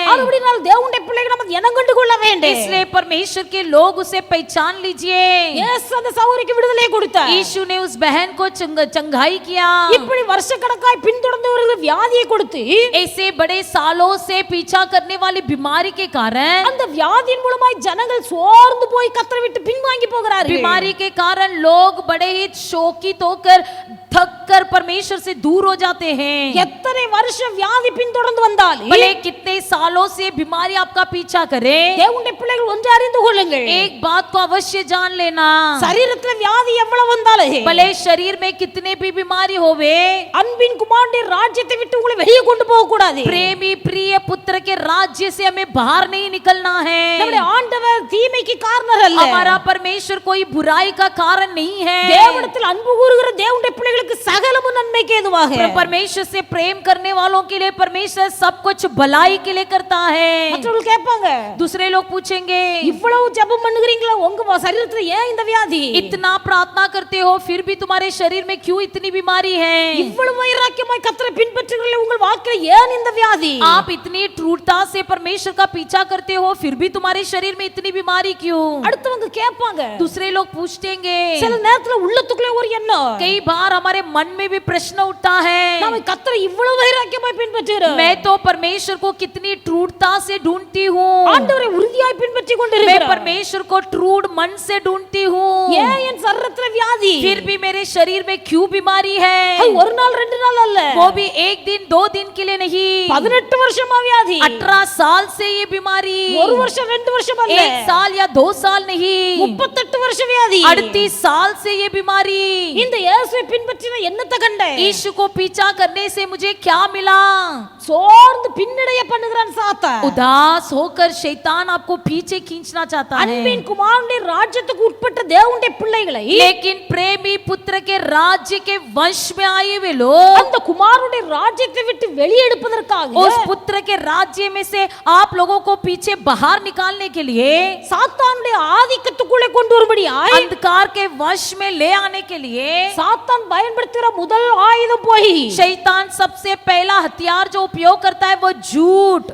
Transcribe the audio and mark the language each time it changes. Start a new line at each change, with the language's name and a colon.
Tamil: அப்படினால் தேவனுடைய பிள்ளைகள் நம்ம இனம் கண்டு கொள்ள வேண்டும்.
Hindi: इसलिए परमेश्वर के लोग उसे पहचान लीजिए.
Tamil: இயேசு அந்த சகோதரிக்கு விடுதலை கொடுத்தார்.
Hindi: यीशु ने उस बहन को चंगाई किया.
Tamil: இப்படி வருஷக்கணக்காய் பின்தொடர்ந்தவர்களுக்கு வியாதியை கொடுத்து
Hindi: ऐसे बड़े सालों से पीछा करने वाली बीमारी के कारण
Tamil: அந்த வியாதியின் மூலமாய் ஜனங்கள் சோர்ந்து போய் கர்த்தரை விட்டு பின்வாங்கி போகிறார்கள்.
Hindi: बीमारी के कारण लोग बड़े ही शोकित होकर थक कर परमेश्वर से दूर हो जाते हैं.
Tamil: எத்தனை வருஷம் வியாதி பின்தொடர்ந்து வந்தாலும்
Hindi: भले कितने सालों से बीमारी आपका पीछा करे
Tamil: தேவனுடைய பிள்ளைகள் ஒன்று அறிந்து கொள்ளுங்கள்.
Hindi: एक बात को अवश्य जान लेना
Tamil: சரீரத்துல வியாதி எவ்வளவு வந்தாலும்
Hindi: भले शरीर में कितने भी बीमारी होवे
Tamil: அன்பின் குமாரனுடைய ராஜ்யத்தை விட்டு உங்களை வெளியே கொண்டு போக கூடாது.
Hindi: प्रेमी प्रिय पुत्र के राज्य से हमें बाहर नहीं निकलना है.
Tamil: நம்முடைய ஆண்டவர் தீமைக்கு காரணர் அல்ல.
Hindi: हमारा परमेश्वर कोई बुराई का कारण नहीं है.
Tamil: தேவனிடத்தில் அன்பு கூறுகிற தேவனுடைய பிள்ளைகளுக்கு சகலமும் நன்மைக்கு ஏதுவாக.
Hindi: परमेश्वर से प्रेम करने वालों के लिए परमेश्वर सब कुछ भलाई के लिए करता है.
Tamil: மற்றவர்கள் கேட்பாங்க
Hindi: दूसरे लोग पूछेंगे
Tamil: இவ்வளவு ஜெபம் பண்ணுகிறீங்களா உங்க சரீரத்துல ஏன் இந்த வியாதி?
Hindi: इतना प्रार्थना करते हो फिर भी तुम्हारे शरीर में क्यों इतनी बीमारी है?
Tamil: இவ்வளவு வைராக்கியமாய் கர்த்தரை பின்பற்றுகிறீர்கள் உங்கள் வாழ்க்கையில் ஏன் இந்த வியாதி?
Hindi: आप इतनी दृढ़ता से परमेश्वर का पीछा करते हो फिर भी तुम्हारे शरीर में इतनी बीमारी क्यों?
Tamil: அடுத்தவங்க கேட்பாங்க
Hindi: दूसरे लोग पूछेंगे
Tamil: சில நேரத்துல உள்ளத்துக்குள்ள ஒரு எண்ணம்
Hindi: कई बार हमारे मन में भी प्रश्न उठता है
Tamil: நாம கர்த்தரை இவ்வளவு வைராக்கியமாய் பின்பற்றுகிறோம்.
Hindi: मैं तो परमेश्वर को कितनी दृढ़ता से ढूंढती हूँ.
Tamil: ஆண்டவரை உறுதியாய் பின்பற்றி
Hindi: मैं
Tamil: கொண்டிருக்கிறோம்.
Hindi: परमेश्वर को दृढ़ मन से ढूंढती हूँ.
Tamil: ஏன் என் சரீரத்துல வியாதி?
Hindi: फिर भी मेरे शरीर में क्यों बीमारी है?
Tamil: அது ஒரு நாள் ரெண்டு நாள் அல்ல.
Hindi: वो भी एक दिन दो दिन के लिए नहीं.
Tamil: 18 வருஷமா வியாதி.
Hindi: 18 साल से ये बीमारी.
Tamil: ஒரு வருஷம் ரெண்டு வருஷம் அல்ல.
Hindi: 1 साल या 2 साल नहीं.
Tamil: 38 வருஷ வியாதி.
Hindi: 38 साल से ये बीमारी.
Tamil: இந்த இயேசுவை பின்பற்றின என்னத்தை கண்டேன்?
Hindi: यीशु को पीछा करने से मुझे क्या मिला?
Tamil: சோர்ந்து பின்னடைய பண்ணுகிறான் சாத்தான்.
Hindi: उदास होकर शैतान आपको पीछे खींचना चाहता है.
Tamil: அன்பின் குமாரனுடைய ராஜ்யத்துக்கு உட்பட்ட தேவனுடைய பிள்ளைகளை
Hindi: लेकिन प्रेमी पुत्र के राज्य के वंश में आए हुए लोग
Tamil: அந்த குமாரனுடைய ராஜ்யத்தை விட்டு வெளியெடுப்பதற்காக
Hindi: उस पुत्र के राज्य में से आप लोगों को पीछे बाहर निकालने के लिए
Tamil: சாத்தானுடைய ஆதிக்கத்துக்குள்ளே கொண்டு வரும்படியாய்
Hindi: अंधकार के वश में ले आने के लिए
Tamil: சாத்தான் பயன்படுத்துகிற முதல் ஆயுதம் போய்.
Hindi: शैतान सबसे पहला हथियार जो उपयोग करता है वो झूठ.